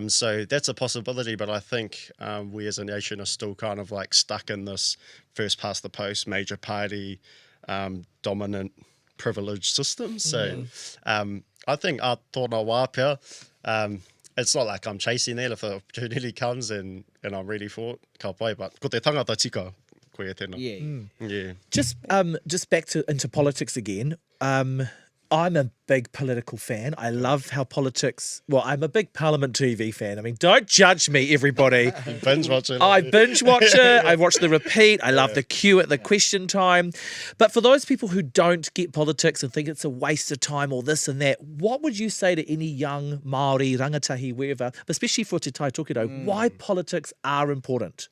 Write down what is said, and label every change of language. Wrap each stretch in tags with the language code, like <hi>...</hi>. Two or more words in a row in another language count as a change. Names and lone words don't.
<en>So that's a possibility, but I think we as a nation are still kind of like stuck in this first past the post, major party, dominant privileged system. So I think</en> <mi>a tōna wāpea,</mi> <en>it's not like I'm chasing that. If the opportunity comes and I'm ready for it,</en> <mi>ka pai, but ko te tangata tika, koe e tēnā.</mi> <en>Yeah. Just back into politics again. I'm a big political fan. I love how politics... Well, I'm a big Parliament TV fan. I mean, don't judge me, everybody. You binge watch it. I binge watch it. I watch the repeat. I love the queue at the question time. But for those people who don't get politics and think it's a waste of time or this and that, what would you say to any young Māori, rangatahi, wherever, especially for Te Tai Tokerau, why politics are important?</en>